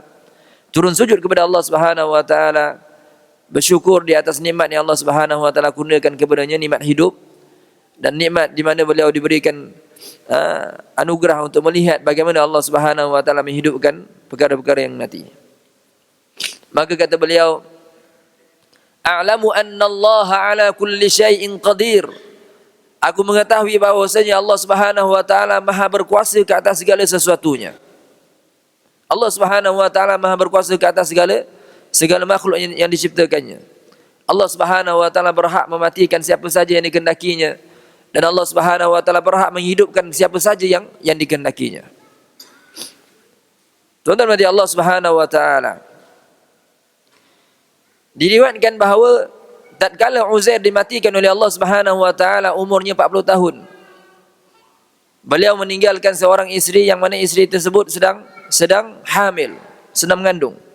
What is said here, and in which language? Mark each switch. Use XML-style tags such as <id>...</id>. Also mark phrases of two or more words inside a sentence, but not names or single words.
<ms>Turun sujud kepada Allah</ms> <ar>Subhanahu wa taala,</ar> <ms>bersyukur di atas nikmat yang Allah</ms> <ar>Subhanahu wa taala</ar> <ms>kurniakan kepadanya, nikmat hidup dan nikmat di mana beliau diberikan anugerah untuk melihat bagaimana Allah</ms> <ar>Subhanahu wa taala</ar> <ms>menghidupkan perkara-perkara yang mati. Maka kata beliau,</ms> <ar>a'lamu anna Allah ala kulli syai'in qadir.</ar> <ms>Aku mengetahui bahawasanya Allah</ms> <ar>Subhanahu wa taala</ar> <ms>Maha berkuasa ke atas segala sesuatunya. Allah</ms> <ar>Subhanahu wa taala</ar> <ms>Maha berkuasa ke atas segala makhluk yang diciptakannya. Allah</ms> <ar>Subhanahu wa taala</ar> <ms>berhak mematikan siapa saja yang dikehendakinya, dan Allah</ms> <ar>Subhanahu wa taala</ar> <ms>berhak menghidupkan siapa saja yang dikehendakinya. Tuan-tuan mati Allah</ms> <ar>Subhanahu wa taala.</ar> <ms>Diriwayatkan bahawa tatkala Uzair dimatikan oleh Allah</ms> <ar>Subhanahu wa taala</ar> <ms>umurnya 40 tahun. Beliau meninggalkan seorang isteri yang mana isteri tersebut sedang hamil, sedang mengandung.</ms>